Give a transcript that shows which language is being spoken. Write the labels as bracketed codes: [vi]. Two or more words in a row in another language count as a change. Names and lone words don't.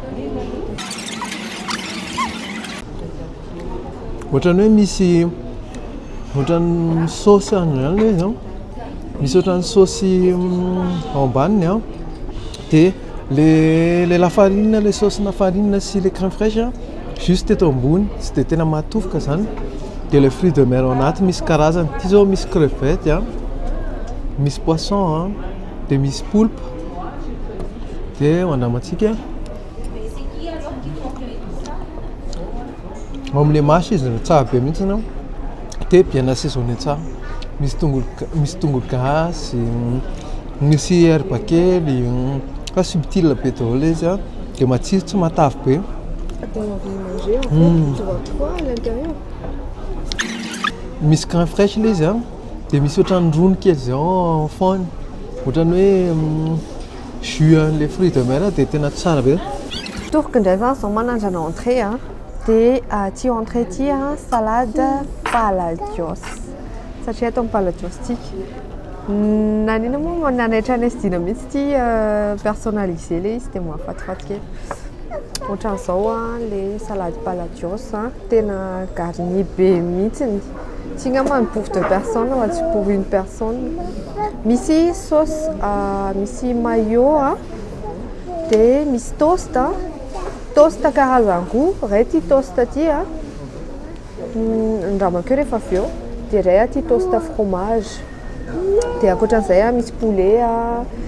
[mg] ohatrany hoe misy ohatrany saosy anyany le izy misy ohatrany saosy ao ambaniny dia le lafarine le sauce na farine sy le [fr] crème fraîche [mg] juste eto ambony tsy dia tena matofoka zany dia le [fr] fruit de mer [mg] ao anaty misy karazany ty zao misy crevette misy poisson dia misy poulpe dia hoandramantsika ao amin'le masy izy tsara be mihitsy dia [fr] bien assaisonné [mg] tsara misy tongolo gasy misy herbe kely fa subtile be daholo izy dia matsiro tsy matavy be misy [fr] crème fraîche [mg] le izy dia misy ohatrany rony kely zao fony ohatrany hoe jus le [fr] fruit de mer [mg] dia tena tsara be toroko indray zany zao manandrana entrée dia ty entrée ty salade paladios satria atao amin'ny paladios tika nanina moa nanaitra ny asy dina mihitsy ty personnalisé le izy dia mahafatifaty kely ohatran'izao le salade paladios tena garni be mihitsiny tsy ngamany [fr] pour 2 personnes [mg] fa tsy [fr] pour 1 personne [mg] misy sauce misy mayo dia misy tosta karazan-goût ray ty tosta ty a andramako eo rehefa avy eo dia ray ty tosta fromage dia ankoatran'izay a misy poulet a